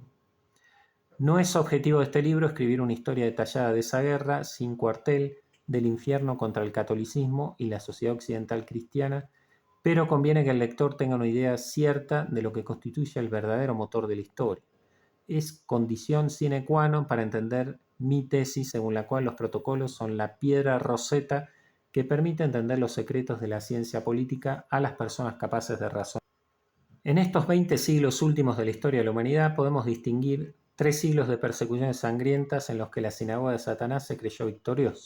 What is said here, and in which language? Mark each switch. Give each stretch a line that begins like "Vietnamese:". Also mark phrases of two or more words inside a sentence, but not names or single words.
Spanish: No es objetivo de este libro escribir una historia detallada de esa guerra sin cuartel del infierno contra el catolicismo y la sociedad occidental cristiana, pero conviene que el lector tenga una idea cierta de lo que constituye el verdadero motor de la historia. Es condición
Latin: sine qua non
Spanish: para entender mi tesis, según la cual los protocolos son la piedra roseta que permite entender los secretos de la ciencia política a las personas capaces de razonar. En estos 20 siglos últimos de la historia de la humanidad podemos distinguir 3 siglos de persecuciones sangrientas en los que la sinagoga de Satanás se creyó victoriosa.